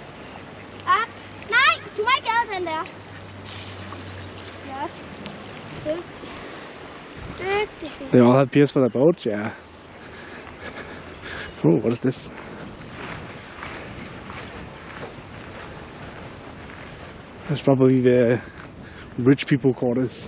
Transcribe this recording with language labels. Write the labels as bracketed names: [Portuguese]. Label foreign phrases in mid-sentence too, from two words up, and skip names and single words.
[Danish] Op. Nej, du må ikke gøre den der. [English] Yes. They all have piers for their boats, yeah. Oh, what is this? That's probably the rich people quarters.